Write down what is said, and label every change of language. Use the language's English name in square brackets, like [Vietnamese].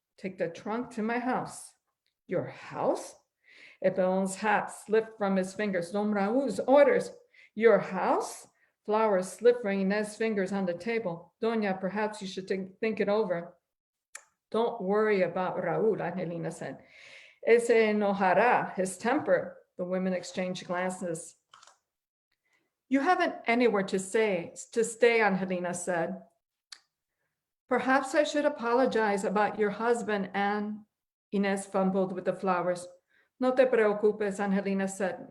[English] Take the trunk to my house. Your house? El peón's hat slipped from his fingers. Don Raúl's orders. Your house? Flowers slipped from Inés's fingers on the table. Doña, perhaps you should think it over. Don't worry about Raúl, Angelina said. [Spanish] Él se enojará, [English] his temper. The women exchanged glances. You haven't anywhere to stay, Angelina said. Perhaps I should apologize about your husband, Anne. Inés fumbled with the flowers. [Spanish] No te preocupes, [English] Angelina said.